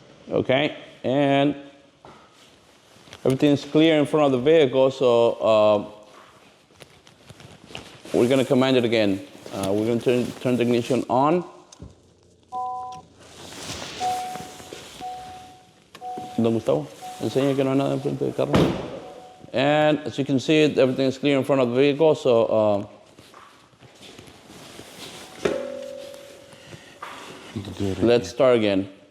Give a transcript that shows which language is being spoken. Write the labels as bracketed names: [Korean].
[English] Okay, and everything's clear in front of the vehicle, so we're going to command it again. We're going to turn the ignition on. [Spanish] Don Gustavo, enseña que no hay nada enfrente del carro. [English] And as you can see, everything is clear in front of the vehicle, so let's start again.